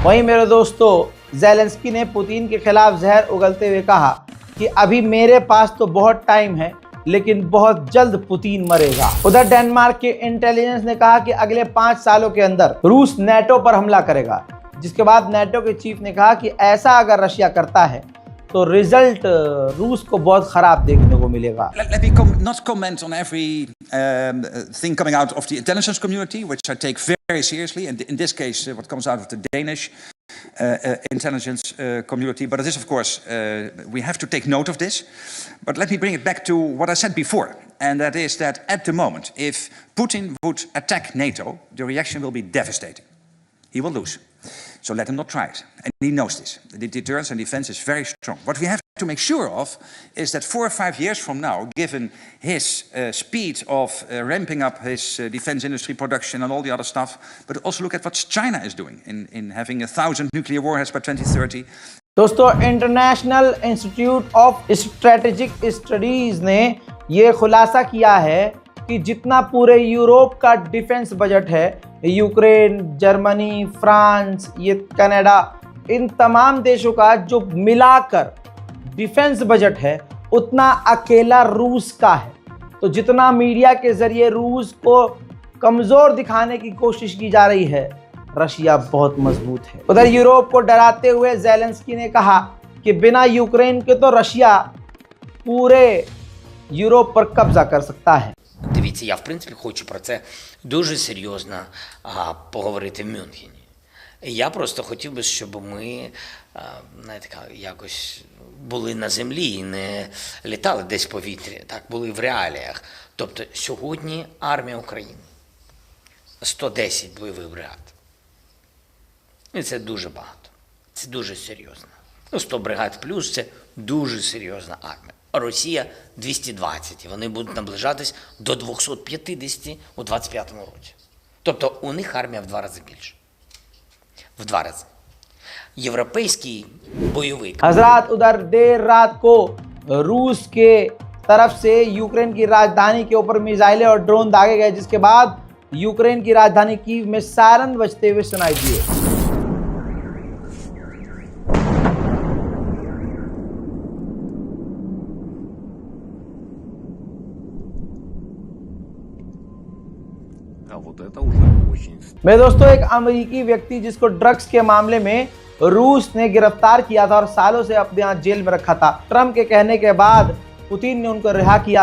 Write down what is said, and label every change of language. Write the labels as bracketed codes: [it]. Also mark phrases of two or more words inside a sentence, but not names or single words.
[hi] वहीं मेरे दोस्तों, ज़ेलेंस्की ने पुतिन के खिलाफ जहर उगलते हुए कहा कि अभी मेरे पास तो बहुत टाइम है, लेकिन बहुत जल्द पुतिन मरेगा। उधर डेनमार्क के इंटेलिजेंस ने कहा कि अगले 5 सालों के अंदर रूस नेटो पर हमला करेगा, जिसके बाद नेटो के चीफ ने कहा कि ऐसा अगर रशिया करता है तो रिजल्ट रूस को बहुत खराब देखने को मिलेगा। [en] Let me not comment on every thing coming out of the intelligence community, which I take very seriously, and in this case what comes out of the Danish intelligence community. But it is, of course, we have to take note of this. But let me bring it back to what I said before, and that is that at the moment, if Putin would attack NATO, the reaction will be devastating. he will lose. So let him not try it. And he knows this. The deterrence and defense is very strong. What we have to make sure of is that 4 or 5 years from now, given his speed of ramping up his defense industry production and all the other stuff, but also look at what China is doing in having 1,000 nuclear warheads by 2030. [hi] दोस्तों, इंटरनेशनल इंस्टीट्यूट ऑफ स्ट्रेटेजिक स्टडीज ने ये खुलासा किया है कि जितना पूरे यूरोप का [en] defense budget [hi] है, यूक्रेन, जर्मनी, फ्रांस, ये कनाडा, इन तमाम देशों का जो मिलाकर [en] defense budget [hi] है, उतना अकेला रूस का है। तो जितना मीडिया के जरिए रूस को कमज़ोर दिखाने की कोशिश की जा रही है, रशिया बहुत मजबूत है। उधर यूरोप को डराते हुए ज़ेलेंस्की ने कहा कि बिना यूक्रेन के तो रशिया पूरे यूरोप पर कब्जा कर सकता है। [uk] Дивіться, я в принципі хочу про це дуже серйозно поговорити в Мюнхені. Я просто хотів би, щоб ми, знаєте, якось були на землі і не літали десь в повітрі, так, були в реаліях. Тобто сьогодні армія України 110 бойових бригад. І це дуже багато. Це дуже серйозно. 100 бригад плюс – це дуже серйозна армія. Росія 220, і вони будуть наближатись до 250 у 25-му році. Тобто у них армія в 2 рази більше. В 2 рази. Європейський бойовик. [hi] हजरात, उधर देर रात को रूस के तरफ से यूक्रेन की राजधानी के ऊपर मिसाइलें और ड्रोन दागे गए, जिसके बाद यूक्रेन की राजधानी कीव में सायरन बजते हुए सुनाई दिए। मेरे दोस्तों, एक अमेरिकी व्यक्ति जिसको ड्रग्स के मामले में रूस ने गिरफ्तार किया था और सालों से अपने यहाँ जेल में रखा था, ट्रंप के कहने के बाद पुतिन ने उनको रिहा किया।